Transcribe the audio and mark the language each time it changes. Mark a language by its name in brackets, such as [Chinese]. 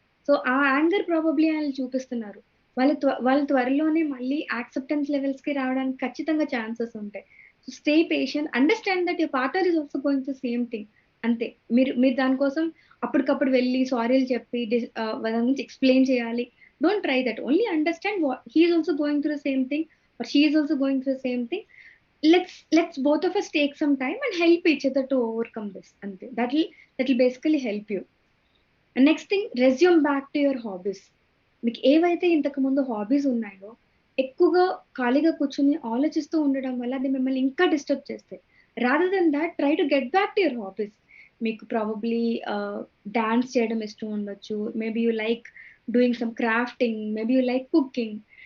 [Telugu] So ఆ anger probably ఆళ్ళు చూపిస్తున్నారు. వాళ్ళు త్వరలోనే మళ్ళీ యాక్సెప్టెన్స్ లెవెల్స్‌కి రావడానికి ఖచ్చితంగా ఛాన్సెస్ ఉంటాయి. [English] So stay patient. Understand that your partner is also going through same thing. [Telugu] అంతే. మీరు మీరు దాని కోసం అప్పటికప్పుడు వెళ్లి సారీలు చెప్పి దాని గురించి ఎక్స్‌ప్లెయిన్ చేయాలి. [English] Don't try that. Only understand what he is also going through the same thing, or she is also going through the same thing. Let's both of us take some time and help each other to overcome this. Ante. That'll basically help you. And next thing, resume back to your hobbies. [Telugu] మీకు ఏవైతే ఇంతకు ముందు hobbies ఉన్నాయో, ఎక్కువగా ఖాళీగా కూర్చొని ఆలోచిస్తూ ఉండడం వల్ల అది మిమ్మల్ని ఇంకా డిస్టర్బ్ చేస్తాయి. [English] Rather than that, try to get back to your hobbies. [Telugu] మీకు ప్రాబబ్లీ డాన్స్ చేయడం ఇష్టం ఉండొచ్చు. [English] Maybe you like doing some crafting, maybe you like cooking.